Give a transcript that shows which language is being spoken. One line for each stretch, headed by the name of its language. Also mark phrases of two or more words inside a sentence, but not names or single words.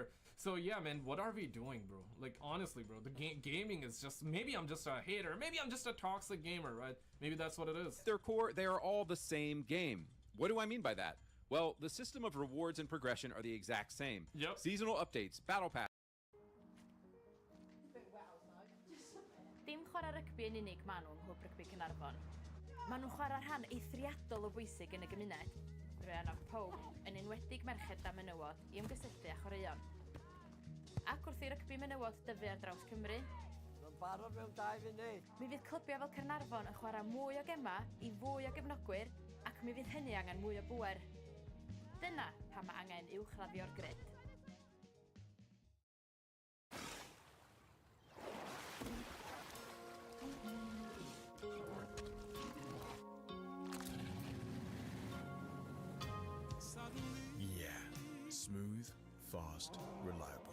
English: So yeah, man, what are we doing, bro? Like, honestly, bro, the gaming is just, maybe I'm just a hater, maybe I'm just a toxic gamer, right? Maybe that's what it is. At their core, they are all the same game. What do I mean by that? Well, the system of rewards and progression are the exact same. Yep. Seasonal updates, battle pass.
Welsh: Dim chwarae rygbi yn unig maen nhw ym Rygbi Caernarfon. Maen nhw'n chwarae rhan eithriadol o bwysig yn y gymuned. Rwy'n annog pob, yn enwedig merched a menywod, i ymgysylltu a chwaraeon. Ac wrth i rygbi menywod dyfu ar draws Cymru, Mae'n barod mewn 2 funud. Mi fydd clybiau fel Caernarfon yn chwarae mwy o gema i fwy o gefnogwyr, ac mi fydd hynny angen mwy o bwer. Dyna pam mae angen uwchraddio'r grid.
English: Smooth, fast, reliable.